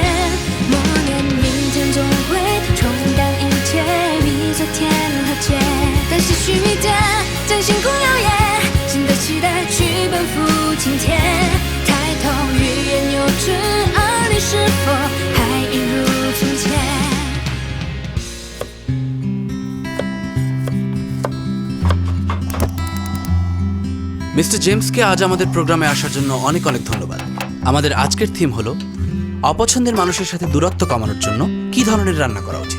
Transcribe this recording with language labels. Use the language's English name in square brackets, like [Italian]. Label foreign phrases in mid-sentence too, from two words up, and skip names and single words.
[Chinese] 默念明天总会冲淡一切，比昨天和解。但些许迷点，将星空耀眼，新的期待去奔赴今天。抬头欲言又止，而你是否还一如从前 [Bangla] মিস্টার জেমসকে আজ আমাদের প্রোগ্রামে আসার জন্য অনেক অনেক ধন্যবাদ। আমাদের আজকের থিম হলো অপছন্দের মানুষের সাথে দূরত্ব কমানোর জন্য কি ধরনের রান্না করা উচিত।